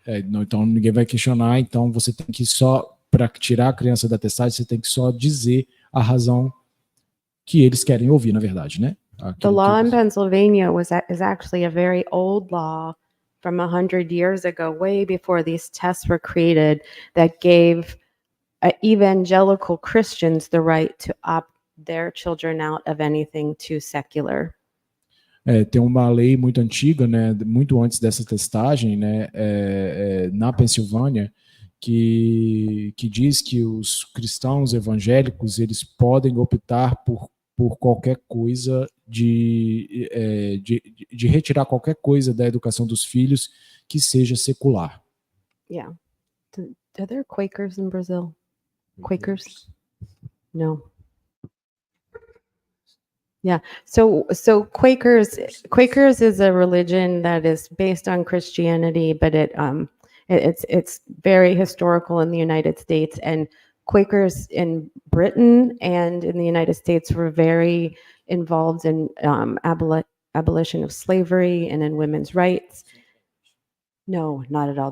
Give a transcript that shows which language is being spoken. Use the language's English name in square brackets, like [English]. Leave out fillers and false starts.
[Portuguese] Então, ninguém vai questionar, então você tem que só, para tirar a criança da testagem, você tem que só dizer a razão que eles querem ouvir, na verdade, né? [English] The law in Pennsylvania is actually a very old law from 100 years ago, way before these tests were created, that gave evangelical Christians the right to opt their children out of anything too secular. [Portuguese] Tem uma lei muito antiga, né, muito antes dessa testagem, né, na Pensilvânia, que diz que os cristãos evangélicos eles podem optar por qualquer coisa de retirar qualquer coisa da educação dos filhos que seja secular. [English] Yeah. Are there Quakers in Brazil? Quakers? No. Yeah. So Quakers is a religion that is based on Christianity, but it's very historical in the United States, and Quakers in Britain and in the United States were very involved in abolition of slavery and in women's rights. No, not at all.